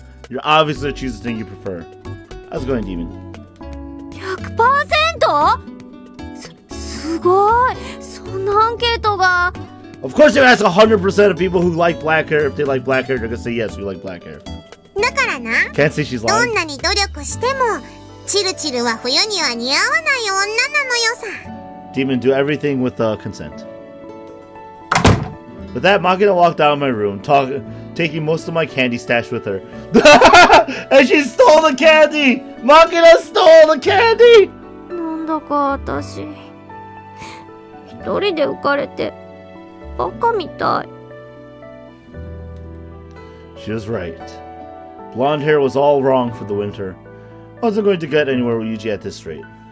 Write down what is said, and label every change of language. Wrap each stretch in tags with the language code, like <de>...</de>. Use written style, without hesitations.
<en>You're obviously gonna choose the thing you prefer. How's it going, Demon?</en> <ja>100%？ すごい。そんなアンケートが。</ja> <en>Of course you ask 100% of people who like black hair. If they like black hair, they're gonna say yes, we like black hair.</en> <ja>だからな、</ja> <en>Can't say she's</en> <ja>ど</ja> <en>lying.</en> <ja>んなに努力しても、チルチルは冬には似合わない女なのよさ。</ja> <en>Demon, do everything with consent. With that, Makina walked out of my room, taking most of my candy stash with her. And she stole the candy! Makina stole the candy!</en> <ja>なんだか私、一人で浮かれてバカみたい。</ja> <en>She was right. Blonde hair was all wrong for the winter. I wasn't going to get anywhere with Yuji at this rate.</en>